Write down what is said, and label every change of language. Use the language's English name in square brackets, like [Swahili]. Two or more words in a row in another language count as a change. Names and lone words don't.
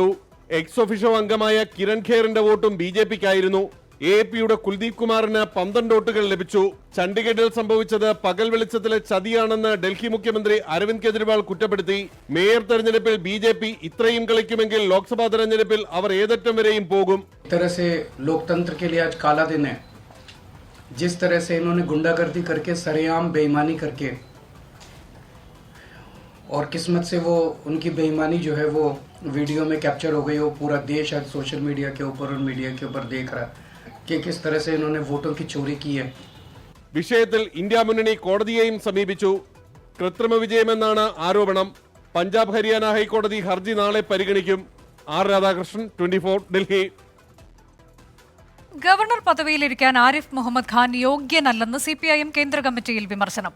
[Latin] ex officio [Malayalam] അംഗമായ കിരൺ ഖേറിന്റെ വോട്ടും BJPക്കായിരുന്നു. AAPയുടെ കുൽദീപ് കുമാറിന് 12 വോട്ടുകൾ ലഭിച്ചു. ചണ്ഡീഗഡിൽ സംഭവിച്ചത് പകൽ വെളിച്ചത്തിലെ ചതിയാണെന്ന് ഡൽഹി മുഖ്യമന്ത്രി അരവിന്ദ് കെജ്രിവാൾ കുറ്റപ്പെടുത്തി. മേയർ തെരഞ്ഞെടുപ്പിൽ BJP ഇത്രയും കളിക്കുമെങ്കിൽ ലോക്സഭാ തെരഞ്ഞെടുപ്പിൽ അവർ ഏതറ്റം വരെയും പോകും. [Hindi] तरह से लोकतंत्र के लिए आज काला दिन है. जिस तरह से इन्होंने गुंडागर्दी करके सरेआम बेईमानी करके, और किस्मत से वो उनकी बेईमानी जो है वो वीडियो में कैप्चर हो गई. वो पूरा देश आज [English] social media [Hindi] के ऊपर और मीडिया के ऊपर देख रहा है कि किस तरह से इन्होंने वोटों की चोरी की है. [Malayalam] വിഷയത്തിൽ ഇന്ത്യ മുന്നണി കോടതിയെയും സമീപിച്ചു. കൃത്രിമ വിജയമെന്നാണ് ആരോപണം. പഞ്ചാബ് ഹരിയാന ഹൈക്കോടതി ഹർജി നാളെ പരിഗണിക്കും. രാധാകൃഷ്ണൻ, 24, ഡൽഹി. ഗവർണർ പദവിയിലിരിക്കാൻ ആരിഫ് മുഹമ്മദ് ഖാൻ യോഗ്യനല്ലെന്ന് CPIM കേന്ദ്ര കമ്മിറ്റിയിൽ വിമർശനം.